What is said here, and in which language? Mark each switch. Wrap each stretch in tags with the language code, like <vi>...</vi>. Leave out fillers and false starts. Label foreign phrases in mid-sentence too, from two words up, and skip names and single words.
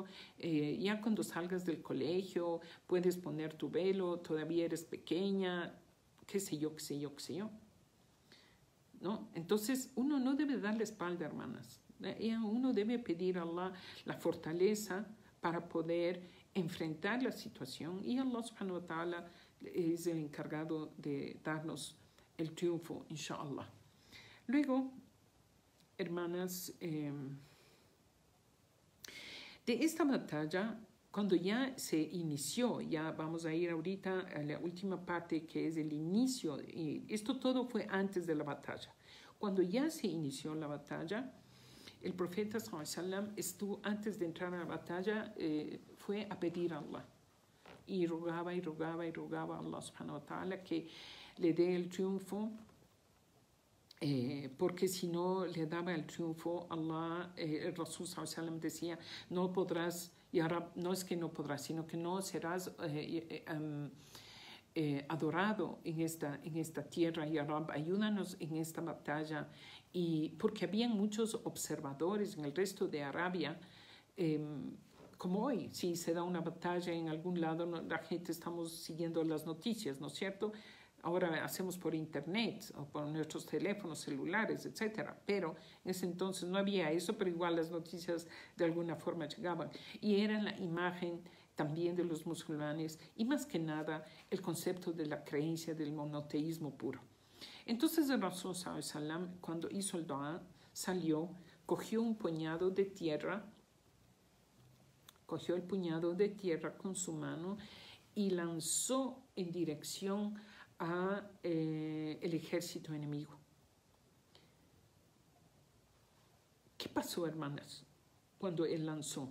<es>Ya cuando salgas del colegio puedes poner tu velo, todavía eres pequeña, qué sé yo. ¿No? Entonces, uno no debe dar la espalda, hermanas. Uno debe pedir a Allah la fortaleza para poder enfrentar la situación, y Allah</es> <ar>سبحانه وتعالى</ar> <es>es el encargado de darnos el triunfo,</es> <ar>إن شاء الله.</ar> <es>Luego, hermanas, de esta batalla, cuando ya se inició, ya vamos a ir ahorita a la última parte, que es el inicio, y esto todo fue antes de la batalla. Cuando ya se inició la batalla, el profeta</es> <ar>صلى الله عليه وسلم</ar> <es>estuvo, antes de entrar a la batalla, fue a pedir a Allah, y rogaba a Allah</es> <ar>سبحانه وتعالى</ar> <es>que le dé el triunfo, porque si no le daba el triunfo, Allah, el Rasul</es> <ar>صلى الله عليه وسلم</ar> <es>decía, no podrás,</es> <ar>يا رب,</ar> <es>no es que no podrás, sino que no serás adorado en esta tierra.</es> <ar>يا رب,</ar> <es>ayúdanos en esta batalla. Y porque habían muchos observadores en el resto de Arabia, como hoy, si se da una batalla en algún lado, la gente estamos siguiendo las noticias, ¿no es cierto? Ahora hacemos por internet o por nuestros teléfonos celulares, etcétera. Pero en ese entonces no había eso, pero igual las noticias de alguna forma llegaban. Y era la imagen también de los musulmanes y más que nada el concepto de la creencia del monoteísmo puro. Entonces el Rasul</es> <ar>صلى الله عليه وسلم,</ar> <es>cuando hizo el dua, salió, cogió un puñado de tierra, cogió el puñado de tierra con su mano y lanzó en dirección a el ejército enemigo. ¿Qué pasó, hermanas, cuando él lanzó?</es>